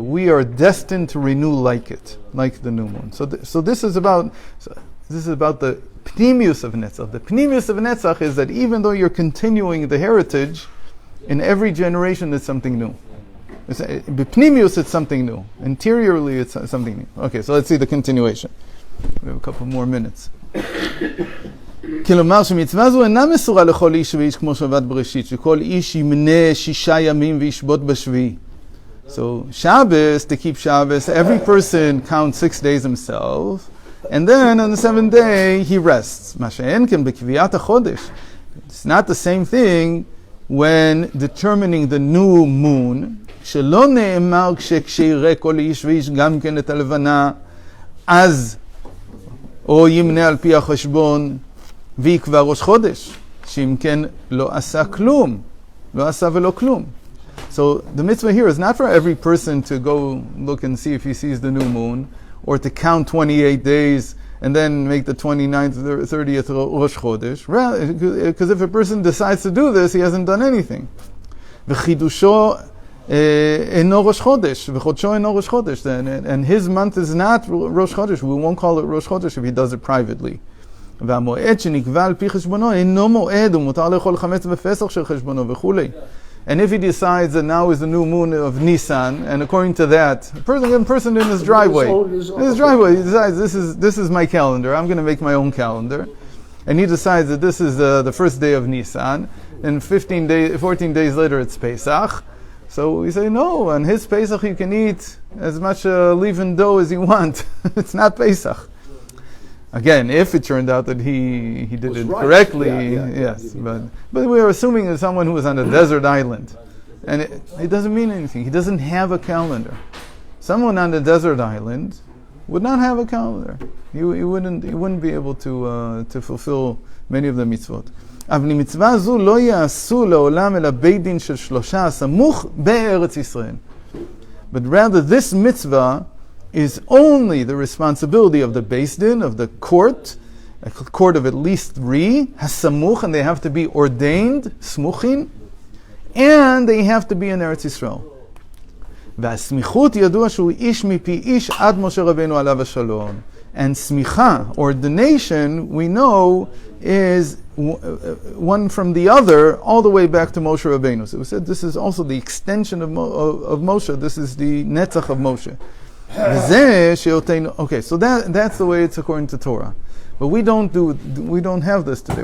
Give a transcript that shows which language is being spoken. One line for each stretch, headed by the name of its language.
English: That we are destined to renew like it, like the new moon. So this is about the pnimius of Netzach. The pnimius of Netzach is that even though you're continuing the heritage, in every generation it's something new. B'pnimius, it's something new. Interiorly, it's something new. Okay, so let's see the continuation. We have a couple more minutes.
Hebrew: כלומר שמצווה זו אינה מסורה לכל איש ואיש כמו שבת בראשית, שכל איש ימנה 6 ימים וישבות בשביעי.
English: So Shabbos, to keep Shabbos, every person counts 6 days himself, and then on the 7th day he rests.
Hebrew: מה שאין כן בקביעת החודש.
English: It's not the same thing when determining the new moon.
Hebrew: שלא נאמר כשיראה כל איש ואיש גם כן את הלבנה, אז או ימנה על פי החשבון ויקבע ראש חודש, שאם כן לא עשה כלום, לא עשה ולא כלום.
English: So the mitzvah here is not for every person to go look and see if he sees the new moon, or to count 28 days and then make the 29th or 30th Rosh Chodesh. Because if a person decides to do this, he hasn't done anything.
Hebrew: וחידושו אינו ראש חודש, וחודשו אינו ראש חודש,
English: and his month is not Rosh Chodesh. We won't call it Rosh Chodesh if he does it privately.
Hebrew: והמועד שנקבע על פי חשבונו אינו מועד, ומותר לאכול חמץ בפסח של חשבונו וכולי.
English: And if he decides that now is the new moon of Nisan, and according to that, a person in his driveway, he decides this is my calendar. I'm going to make my own calendar, and he decides that this is the first day of Nisan, and 14 days later it's Pesach. So we say no. On his Pesach you can eat as much leavened dough as you want. It's not Pesach. Again, if it turned out that he did it right. Correctly, yes. But we are assuming that someone who is on a desert island, and it doesn't mean anything. He doesn't have a calendar. Someone on a desert island would not have a calendar. He wouldn't be able to fulfill many of the mitzvot.
Hebrew: אבל מצווה זו לא יעשו לעולם אלא בית דין של 3 הסמוך בארץ ישראל.
English: But rather this mitzvah is only the responsibility of the Beis Din, of the court, a court of at least 3, hasamuch, and they have to be ordained, smuchin, and they have to be in Eretz Yisrael.
Hebrew: והסמיכות ידוע שהוא איש מפי איש עד משה רבינו עליו השלום.
English: And smicha, ordination, we know, is one from the other all the way back to Moshe Rabbeinu. So we said this is also the extension of Moshe. This is the netzach of Moshe. Okay, so that's the way it's according to Torah. But we don't have this today.